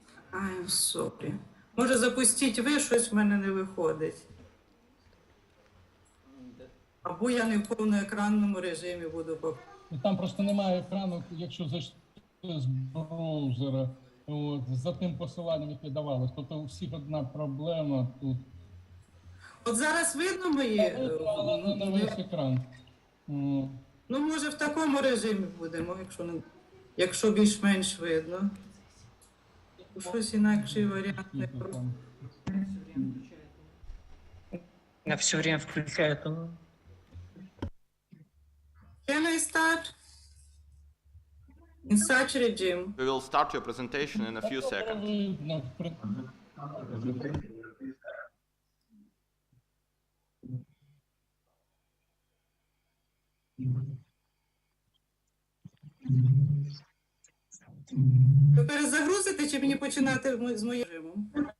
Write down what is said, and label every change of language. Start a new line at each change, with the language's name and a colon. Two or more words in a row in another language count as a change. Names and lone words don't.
English: I'm sorry.
Ukrainian: Може запустіть ви, щось в мене не виходить. Або я не в повноекранному режимі буду. Там просто немає екрану, якщо зайшли з браузера, от, за тим посиланням, яке давалось. Тобто у всіх одна проблема тут. От зараз видно мої? Але не весь екран. Ну, може, в такому режимі будемо, якщо більш-менш видно. Щось інакший варіант не про.
Russian: Я все время включаю это.
English: Can I start? In such regime. We will start your presentation in a few seconds.
Ukrainian: Ви перезагрузите чи мені починати з моїм режимом?